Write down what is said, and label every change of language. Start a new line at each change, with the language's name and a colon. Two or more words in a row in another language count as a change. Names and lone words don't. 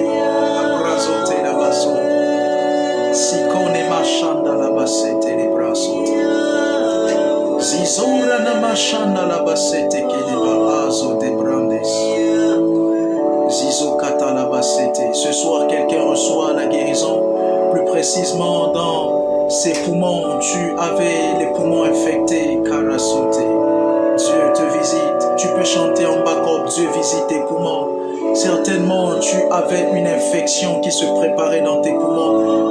French: Abrazote la basso. Si kone machanda la bassete les brasote. Zizora na machanda la bassete ke de barazo de brandes. Zizo kata la bassete. Ce soir, quelqu'un reçoit la guérison. Plus précisément dans ses poumons, tu avais les poumons infectés, Karasote. Dieu te visite, tu peux chanter en backup, Dieu visite tes poumons. Certainement, tu avais une infection qui se préparait dans tes poumons.